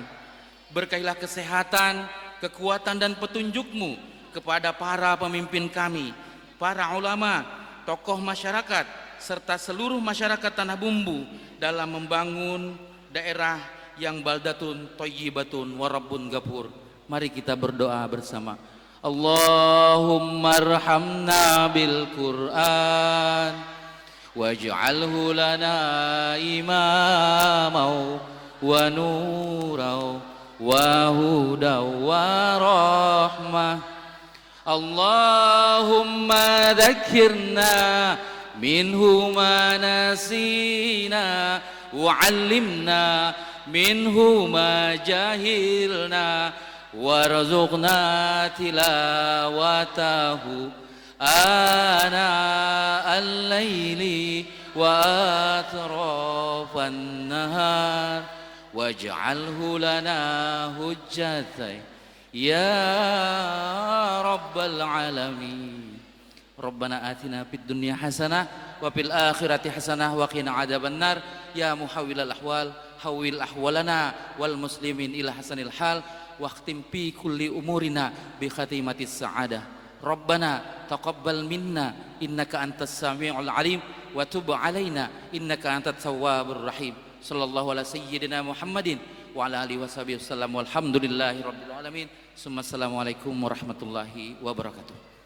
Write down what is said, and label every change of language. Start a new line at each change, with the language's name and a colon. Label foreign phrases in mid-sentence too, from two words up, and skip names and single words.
Indonesian: Berkailah kesehatan, kekuatan dan petunjuk-Mu kepada para pemimpin kami, para ulama, tokoh masyarakat, serta seluruh masyarakat Tanah Bumbu dalam membangun daerah yang
Arabic: بلدة طيبة ورب غفور.
Indonesian: Mari kita berdoa bersama.
Arabic: اللهم ارحمنا بالقرآن واجعله لنا إماما ونورا وهدى ورحمة. اللهم ذكرنا منه ما نسينا وعلمنا منه ما جهلنا وارزقنا تلاوته آناء الليل و أطراف النهار واجعله لنا حجة يا رب العالمين. ربنا آتنا في الدنيا حسنة وفي الآخرة حسنة وقنا عذاب النار. يا محول الأحوال حول أحوالنا والمسلمين إلى أحسن الحال واختم في كل أمورنا بخاتمة السعادة. ربنا تقبل منا إنك أنت السميع العليم وتب علينا إنك أنت التواب الرحيم. صلى الله على سيدنا محمد وعلى آله وصحبه وسلم والحمد لله رب العالمين. ثم السلام عليكم ورحمة الله وبركاته.